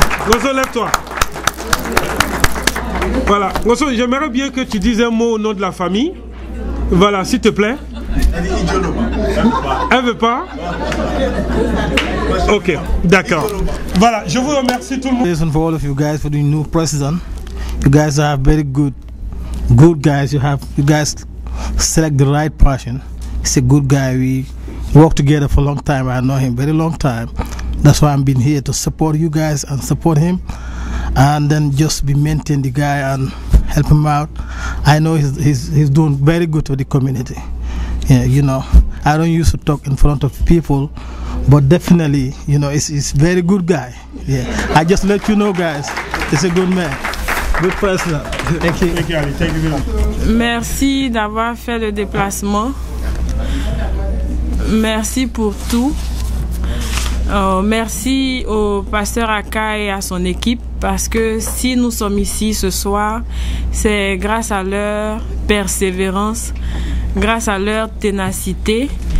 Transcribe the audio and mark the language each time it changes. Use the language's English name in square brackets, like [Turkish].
[French] Gonzo, lève-toi. Voilà. Gonzo, j'aimerais bien que tu dises un mot au nom de la famille. Voilà, s'il te plaît. Elle veut pas? Ok, d'accord. Voilà, je vous remercie tout le monde. [English] Listen for all of you guys for the new president. You guys are very good guys. You guys select the right person. He's a good guy. We worked together for a long time. I know him very long time. That's why I'm been here to support you guys and support him, and then just be maintain the guy and help him out. I know he's doing very good for the community. Yeah, you know, I don't used to talk in front of people, but definitely, you know, he's very good guy. Yeah, I just let you know, guys, he's a good man. Good person. Thank you. Thank you, Ali. Thank you very much. [French] Merci d'avoir fait le déplacement. Merci pour tout. Merci au pasteur Aka et à son équipe, parce que si nous sommes ici ce soir, c'est grâce à leur persévérance, grâce à leur ténacité.